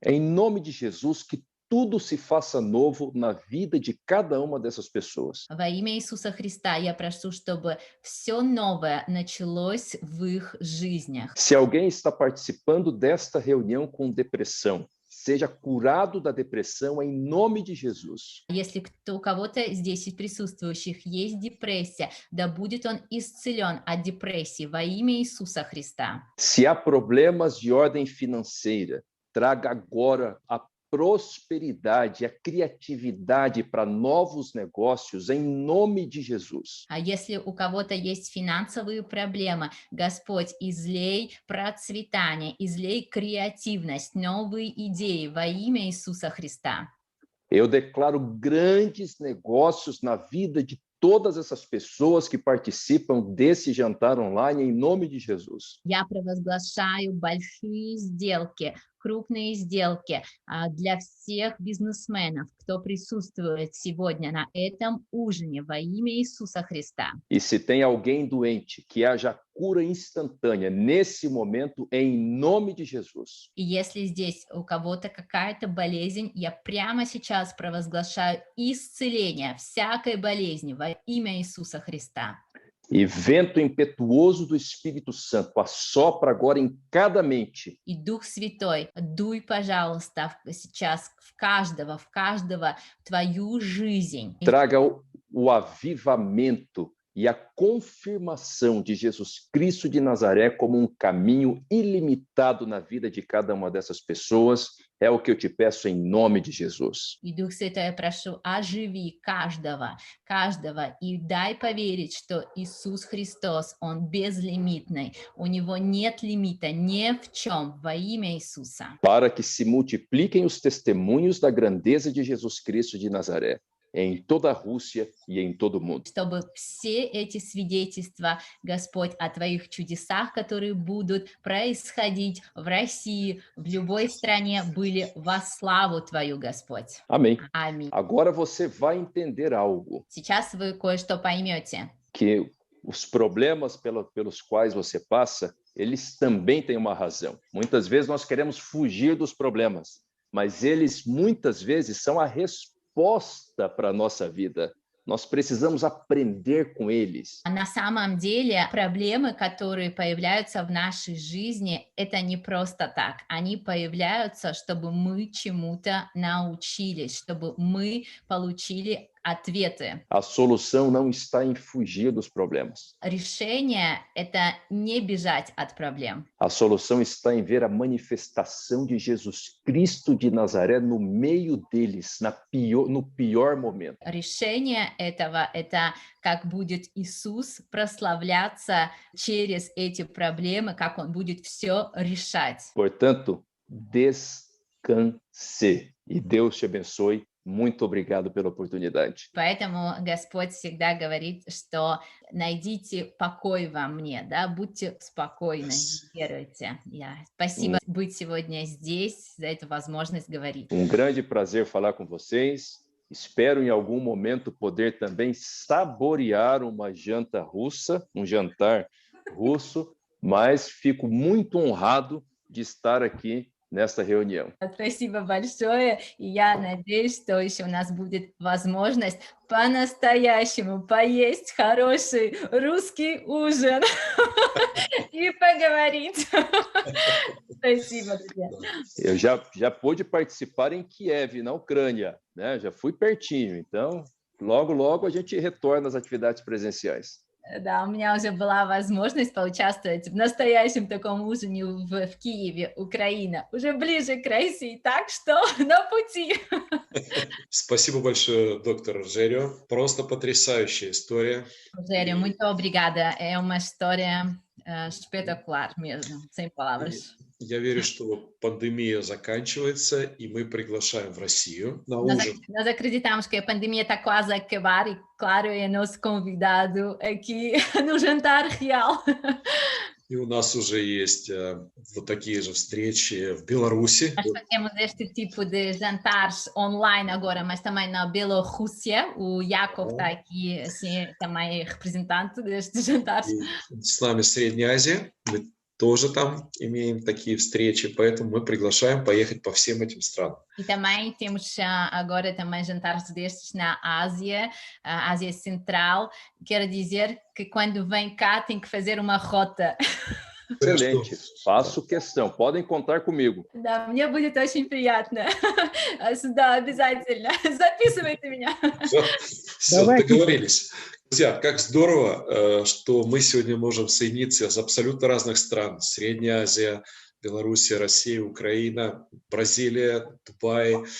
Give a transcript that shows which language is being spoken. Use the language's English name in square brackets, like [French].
[Portuguese] Em nome de Jesus, que tudo se faça novo na vida de cada uma dessas pessoas. [Russian] Во имя Иисуса Христа я прошу, чтобы все новое началось в их жизнях. [Portuguese] Se alguém está participando desta reunião com depressão, seja curado da depressão em nome de Jesus. [Russian] Если у кого-то здесь из присутствующих есть депрессия, да будет он исцелен от депрессии во имя Иисуса Христа. [Portuguese] Se há problemas de ordem financeira, traga agora a prosperidade, a criatividade para novos negócios em nome de Jesus. [Russian] А если у кого-то есть финансовые проблемы, Господь, излей процветание, излей креативность, новые идеи во имя Иисуса Христа. [Portuguese] Eu declaro grandes negócios na vida de todas essas pessoas que participam desse jantar online em nome de Jesus. [Russian] Я провозглашаю большие сделки, крупные сделки для всех бизнесменов, кто присутствует сегодня на этом ужине во имя Иисуса Христа. [Portuguese] E se tem alguém doente, que haja cura instantânea nesse momento em nome de Jesus. [Russian] И если здесь у кого-то какая-то болезнь, я прямо сейчас провозглашаю исцеление всякой болезни во имя Иисуса Христа. [Portuguese] E vento impetuoso do Espírito Santo assopra agora em cada mente. [Russian] И Дух Святой, дуй, пожалуйста, сейчас в каждого твою жизнь. [Portuguese] Traga o avivamento e a confirmação de Jesus Cristo de Nazaré como um caminho ilimitado na vida de cada uma dessas pessoas. É o que eu te peço em nome de Jesus. [Russian] И Дух Святой, я прошу, оживи каждого, и дай поверить, что Иисус Христос, Он безлимитный, у Него нет лимита ни в чем во имя Иисуса. [Portuguese] Para que se multipliquem os testemunhos da grandeza de Jesus Cristo de Nazaré em toda a Rússia e em todo o mundo. [Russian] Чтобы все эти свидетельства, Господь, о Твоих чудесах, которые будут происходить в России, в любой стране, были во славу Твою, Господь. [Portuguese] Amém. [Russian] Аминь. [Portuguese] Agora você vai entender algo, [Russian] Сейчас вы кое-что поймете. [Portuguese] que os problemas pelos quais você passa, eles também têm uma razão. Muitas vezes nós queremos fugir dos problemas, mas eles muitas vezes são a resposta para a nossa vida. Nós precisamos aprender com eles. [Russian] На самом деле проблемы, которые появляются в нашей жизни, это не просто так. Они появляются, чтобы мы чему-то научились, чтобы мы получили ответы. [Portuguese] A solução não está em fugir dos problemas. [Russian] Решение — это не бежать от проблем. [Portuguese] A solução está em ver a manifestação de Jesus Cristo de Nazaré no meio deles, no pior momento. [Russian] Решение этого — это как будет Иисус прославляться через эти проблемы, как Он будет все решать. [Portuguese] Portanto, descanse. E Deus te abençoe. Muito obrigado pela oportunidade. [Russian] Поэтому Господь всегда говорит, что найдите покой во мне, да, будьте спокойны, веруйте. Спасибо быть сегодня здесь, за эту возможность говорить. [Portuguese] Grande prazer falar com vocês. Espero em algum momento poder também saborear uma janta russa, um jantar russo, mas fico muito honrado de estar aqui nesta reunião. [Russian] Спасибо большое, и я надеюсь, что еще у нас будет возможность по-настоящему поесть хороший rусский ужин e поговорить. Спасибо, друзья. [Portuguese] Eu já pude participar em Kiev, na Ucrânia, né? Já fui pertinho, então logo a gente retorna às atividades presenciais. [Russian] Да, у меня уже была возможность поучаствовать в настоящем таком ужине в Киеве, Украина, уже ближе к России, так что на пути. Spasibo большое, доктор Rogério. Просто потрясающая история. [Portuguese] Rogério, muito obrigada. É uma história espetacular mesmo, sem palavras. [Russian] Я верю, что пандемия заканчивается, и мы приглашаем в Россию на ужин. [Portuguese] Nós acreditamos que a pandemia está quase a acabar e, claro, é nosso convidado aqui no jantar real. [Russian] И у нас уже есть вот такие же встречи в Беларуси. [Portuguese] Nós fazemos este tipo de jantares online agora, mas também na Bielorrússia. O Yakov está aqui, assim, também representante destes jantares. [Russian] И с нами Средняя Азия. Мы тоже там имеем такие встречи, поэтому мы приглашаем поехать по всем этим странам. [Portuguese] E também temos agora também jantares destes na Ásia, a Ásia Central. Quero dizer que quando vem cá tem que fazer uma rota. Excelente, faço questão, podem contar comigo. [Russian] Да, мне будет очень приятно. Да, обязательно. Записывайте меня. Все, договорились. Друзья, как здорово, что мы сегодня можем соединиться из абсолютно разных стран. Средняя Азия, Белоруссия, Россия, Украина, Бразилия, Дубай.